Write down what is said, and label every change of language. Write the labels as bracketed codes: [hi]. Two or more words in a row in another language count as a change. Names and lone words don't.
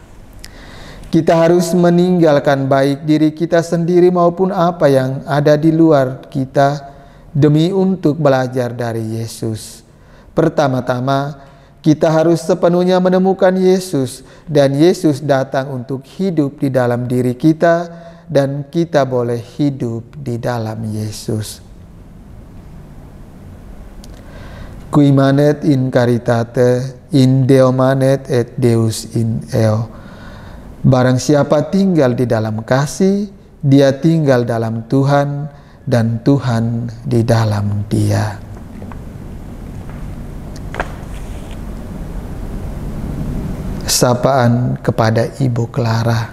[id] Kita harus meninggalkan baik diri kita sendiri maupun apa yang ada di luar kita demi untuk belajar dari Yesus. Pertama-tama, kita harus sepenuhnya menemukan Yesus dan Yesus datang untuk hidup di dalam diri kita dan kita boleh hidup di dalam Yesus. [la] Qui manet in caritate, in Deo manet et Deus in eo. [id] Barang siapa tinggal di dalam kasih, dia tinggal dalam Tuhan dan Tuhan di dalam dia. Sapaan kepada Ibu Clara.